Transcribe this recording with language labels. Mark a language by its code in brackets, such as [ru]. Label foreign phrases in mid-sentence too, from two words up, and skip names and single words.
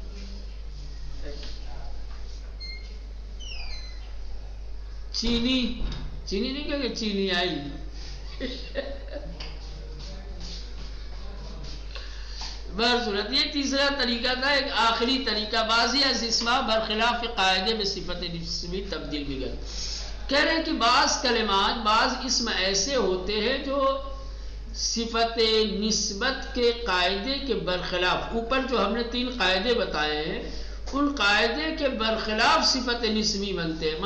[ur] چینی، چینی نہیں کہیں گے چینی آئی. بہرصورت یہ تیسرا طریقہ تھا. ایک آخری طریقہ [fa] بعضی از اسماء برخلاف قاعدے [ur] میں صفت نسبی تبدیل بھی گئے. کہہ رہے ہیں کہ بعض کلمات، بعض اسم ایسے ہوتے ہیں جو صفت نسبت کے قاعدے کے برخلاف، اوپر جو ہم نے 3 قاعدے بتائے ہیں ان قاعدے کے برخلاف صفت نسبی بنتے ہیں.